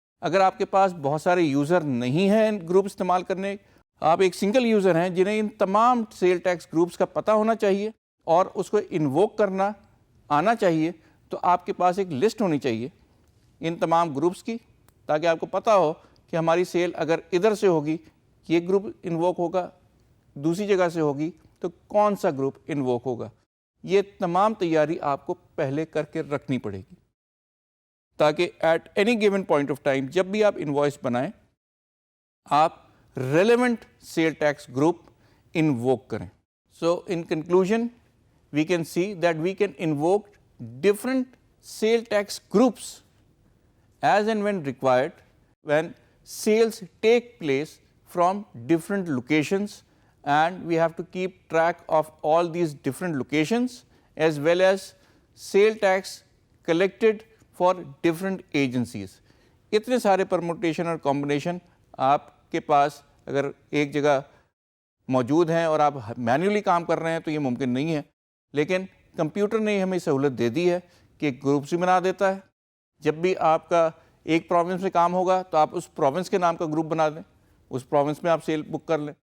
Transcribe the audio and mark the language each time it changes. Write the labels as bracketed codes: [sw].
[ur] اگر آپ کے پاس بہت سارے یوزر نہیں ہیں گروپ استعمال کرنے, آپ ایک سنگل یوزر ہیں جنہیں ان تمام سیل ٹیکس گروپس کا پتہ ہونا چاہیے اور اس کو انووک کرنا آنا چاہیے, تو آپ کے پاس ایک لسٹ ہونی چاہیے ان تمام گروپس کی, تاکہ آپ کو پتہ ہو کہ ہماری سیل اگر ادھر سے ہوگی یہ گروپ انووک ہوگا, دوسری جگہ سے ہوگی تو کون سا گروپ انووک ہوگا. یہ تمام تیاری آپ کو پہلے کر کے رکھنی پڑے گی تاکہ [en] at any given point of time [ur] جب بھی آپ انوائس بنائیں آپ relevant cell tax group invoke کریں. [en] So in conclusion we can see that we can invoke different sale tax groups as and when required when sales take place from different locations, and we have to keep track of all these different locations as well as sale tax collected for different agencies. [ur] اتنے سارے permutation اور combination آپ کے پاس اگر ایک جگہ موجود ہیں اور آپ مینولی کام کر رہے ہیں تو یہ ممکن نہیں ہے, لیکن کمپیوٹر نے ہمیں سہولت دے دی ہے کہ ایک گروپس بھی بنا دیتا ہے. جب بھی آپ کا ایک پروونس میں کام ہوگا تو آپ اس پروونس کے نام کا گروپ بنا دیں, اس پروونس میں آپ سیل بک کر لیں.